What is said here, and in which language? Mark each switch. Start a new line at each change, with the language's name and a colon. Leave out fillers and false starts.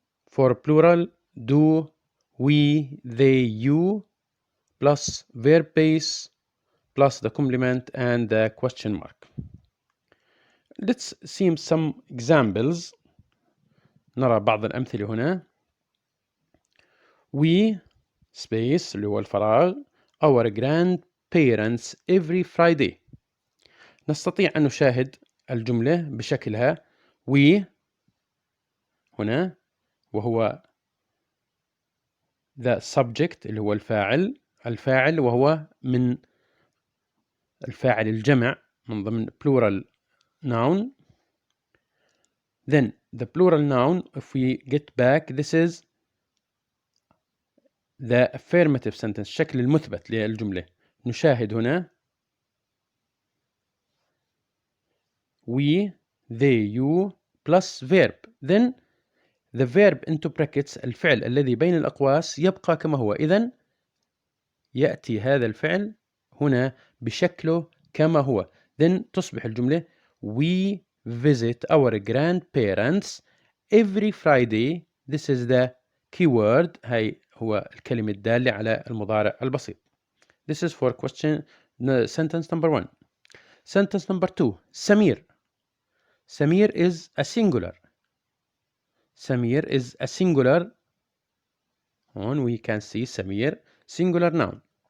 English: For plural do, we, they, you plus verb base plus the complement and the question mark. Let's see some examples.
Arabic: نرى بعض الأمثلة هنا.
English: We space
Arabic: اللي هو الفراغ
English: our grandparents every Friday.
Arabic: نستطيع أن نشاهد الجملة بشكلها we هنا وهو
English: the subject
Arabic: اللي هو الفاعل وهو من الفاعل الجمع من ضمن
English: plural noun. Then the plural noun, if we get back, this is the affirmative sentence
Arabic: الشكل المثبت للجملة. نشاهد هنا
English: we, they, you plus verb. Then the verb into brackets
Arabic: الفعل الذي بين الأقواس يبقى كما هو. إذن يأتي هذا الفعل هنا بشكله كما هو.
English: Then
Arabic: تصبح الجملة
English: we visit our grandparents every Friday. This is the keyword.
Arabic: هاي هو الكلمة الدالة على المضارع البسيط.
English: This is for question sentence number 1. Sentence number 2. Samir. Samir is a singular. Samir is a singular. On we can see Samir, singular noun.